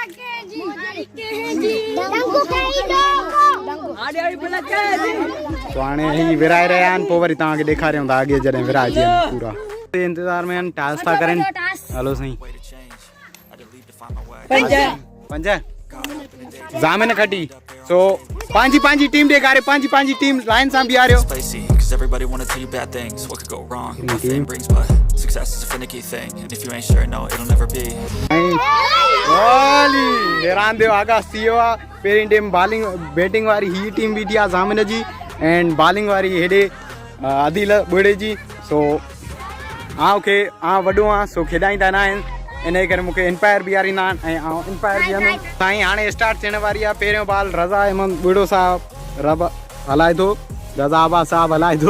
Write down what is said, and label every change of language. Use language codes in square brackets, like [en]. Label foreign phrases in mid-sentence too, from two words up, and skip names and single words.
[sd] तो हाणे ही विराए रहिया आहिनि, पोइ वरी तव्हांखे ॾेखारियूं था अॻे जॾहिं विराइजी वञे पूरा। इंतज़ार में आहिनि, टास था करनि। हलो साईं। पंज ज़ामिन खटी। सो पंहिंजी टीम ॾेखारे, पंहिंजी टीम लाइन सां बीहारियो। [en] Everybody wanna tell you bad things, what could go wrong, what fame brings, but success is a finicky thing, and if you ain't sure, no, it'll never be. [sd] ओली रांद जो आगाज़ थी वियो आहे। पहिरीं टीम [en] bowling batting [sd] वारी ही टीम बीठी आहे ज़ामिन जी, [en] and bowling [sd] वारी हेॾे आदिल ॿुड़े जी। सो आउं वॾो आहियां, सो खेॾाईंदा न आहिनि, इन करे मूंखे एम्पायर बीहारींदा आहिनि ऐं आउं एम्पायर बीहंदुमि। साईं हाणे स्टार्ट थियण वारी आहे। पहिरियों बॉल रज़ा अहमद ॿुड़ो साहब हलाए थो, रज़ा आबाद साहब हलाए थो।